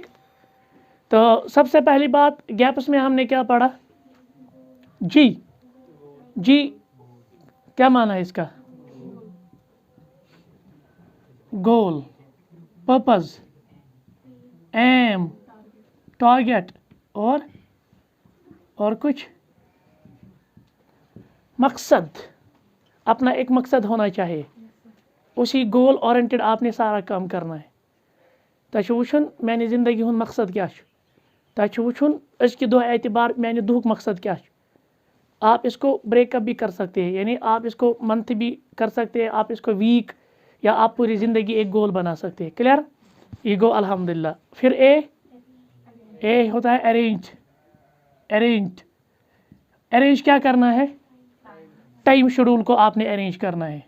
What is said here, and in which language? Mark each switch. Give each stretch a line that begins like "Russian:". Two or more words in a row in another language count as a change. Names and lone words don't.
Urdu: تو سب سے پہلی بات گیپس میں ہم نے کیا پڑھا جی کیا معنی ہے اس کا
English: goal purpose aim target
Urdu: اور کچھ مقصد. اپنا ایک مقصد ہونا چاہیے اسی
English: goal oriented
Urdu: آپ نے سارا کام کرنا ہے.
Kashmiri: تۄہہِ چھُ وٕچھُن میانہِ زندگی ہُنٛد مقصد کیٛاہ چھُ تۄہہِ چھُ وٕچھُن أزکہِ دۄہ اعتبار میانہِ دُہُک مقصد کیا چھُ.
Urdu: آپ اس کو
English: break up
Urdu: بھی کر سکتے ہیں یعنی آپ اس کو منتھ بھی کر سکتے ہیں آپ اس کو ویک یا آپ پوری زندگی ایک گول بنا سکتے ہیں. کلیئر. یہ گو الحمد للہ. پھر اے ہوتا ہے ارینج کیا کرنا ہے
English: time schedule
Urdu: کو آپ نے ارینج کرنا ہے.